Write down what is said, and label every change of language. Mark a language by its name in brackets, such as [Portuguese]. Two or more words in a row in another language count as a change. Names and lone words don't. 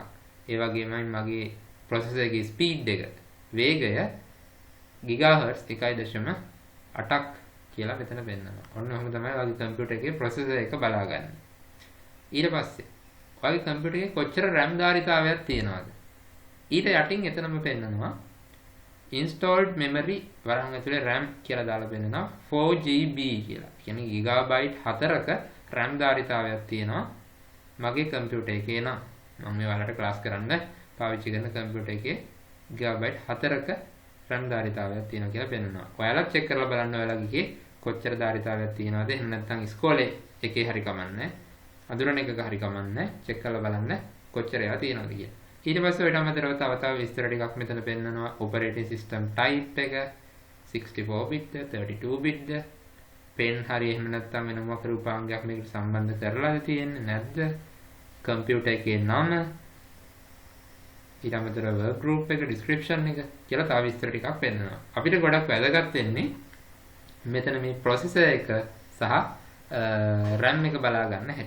[Sinhala] ඒ වගේමයි මගේ processor එකේ speed එක වේගය gigahertz 1.8ක් කියලා මෙතන පෙන්නනවා. ඔන්න ඔහොම තමයි ඔයගේ කම්පියුටර් එකේ processor එක බලාගන්නේ. ඊට පස්සේ ඔයගේ කම්පියුටර් එකේ කොච්චර RAM ධාරිතාවයක් තියෙනවද? ඊට යටින් එතනම පෙන්නනවා [English] installed memory [Sinhala] වරහන් ඇතුලේ RAM කියලා දාලා පෙන්නනවා 4GB කියලා. කියන්නේ gigabyte 4ක RAM ධාරිතාවයක් තියෙනවා මගේ කම්පියුටර් එකේ නම්. මම මේ ඔයාලට ක්ලාස් කරන්න පාවිච්චි කරන කම්පියුටර් එකේ gigabyte 4ක RAM ධාරිතාවයක් තියෙනවා කියලා පෙන්නනවා. ඔයාලා check කරලා බලන්න ඔයාලගේ කොච්චර ධාරිතාවයක් තියෙනවද? එහෙම නැත්නම් ඉස්කෝලේ එකේ හරි කමන්නේ. අඳුරන එකක හරි කමන්නේ. check කරලා බලන්න කොච්චර ඒවා තියෙනවද කියලා. ඊට පස්සේ ඔයාලට අමතරව තව විස්තර ටිකක් මෙතන පෙන්නනවා. [English] operating system type [Sinhala] එක [English] 64 bit 32 bit [Sinhala] pen හරි එහෙම නැත්නම් වෙන මොකක් රූපාංගයක් මේකට සම්බන්ධ කරලාද තියෙන්නේ නැද්ද? කම්පියුටර් එකේ නම ඊට අමතරව [English] work group [Sinhala] එක description එක කියලා තව විස්තර ටිකක් පෙන්නනවා. අපිට ගොඩක් වැදගත් වෙන්නේ මෙතන මේ processor එක සහ RAM එක බලා ගන්න හැටි.